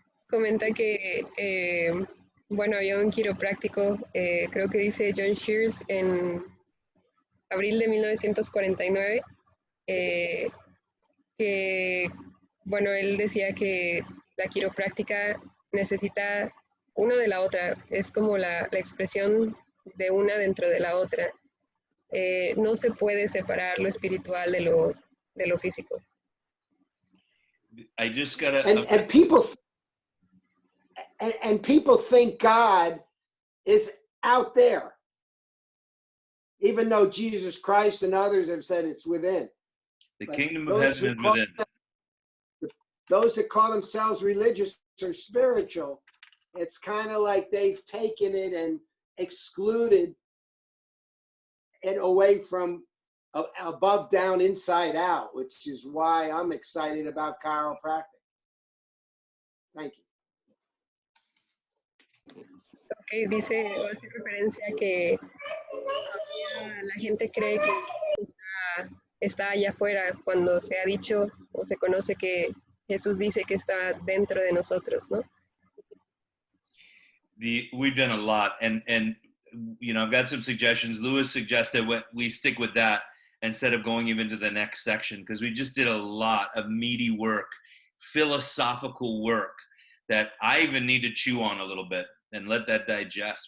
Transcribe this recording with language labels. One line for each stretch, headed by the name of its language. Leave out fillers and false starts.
Spanish: Comenta que, bueno, había un quiropráctico, creo que dice John Shears, en abril de 1949, que, bueno, él decía que la quiropráctica necesita uno de la otra, es como la expresión de una dentro de la otra. No se puede separar lo espiritual de lo físico.
English: I just gotta. And people think God is out there, even though Jesus Christ and others have said it's within. The But kingdom of heaven is within. Those that call themselves religious or spiritual, it's kind of like they've taken it and excluded it away from above, down, inside out, which is why I'm excited about chiropractic. Thank you.
Spanish: Okay, dice, o hace referencia a que todavía la gente cree que está allá afuera, cuando se ha dicho o se conoce que Jesús dice que está dentro de nosotros, ¿no?
English: We've done a lot, and you know, I've got some suggestions. Lewis suggested we stick with that instead of going even to the next section, because we just did a lot of meaty work, philosophical work that I even need to chew on a little bit and let that digest.